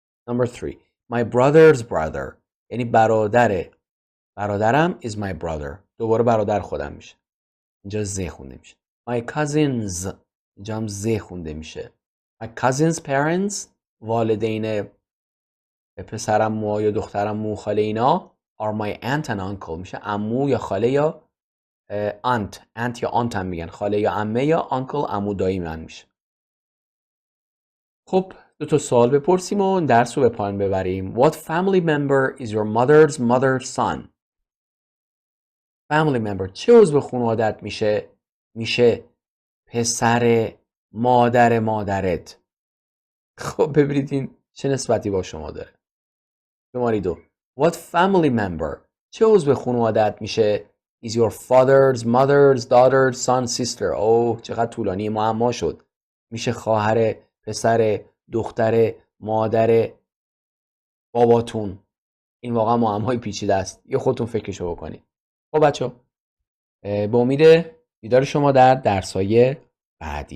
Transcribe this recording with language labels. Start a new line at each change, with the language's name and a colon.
English: Number 3 My brother's brother
Persian: یعنی برادرم
English: is my brother.
Persian: دوباره برادر خودم میشه. اینجا ز خونده میشه. My cousins اینجا هم ز خونده میشه.
English: My cousin's parents
Persian: والدین پسرم یا دخترم خاله اینا
English: are my aunt and uncle
Persian: میشه عمو یا خاله یا aunt یا aunt هم میگن. خاله یا عمه یا uncle عمو دایی من میشه. خب 2 سوال بپرسیم و درس رو به پایان ببریم.
English: What family member is your mother's son?
Persian: family member چه عضو خانوادت میشه؟ میشه پسر مادر مادرت. خب ببینید این چه نسبتی با شما داره.
English: شماره 2 What family member
Persian: چه عضو خانوادت میشه؟
English: Is your father's, mother's, daughter's, son, sister.
Persian: اوه چقدر طولانی معما شد. میشه خواهر، پسر، دختر، مادر باباتون. این واقعا معمای پیچیده است. یه خودتون فکرشو بکنید. خب بچه‌ها به امید دیدار شما در درس‌های بعدی.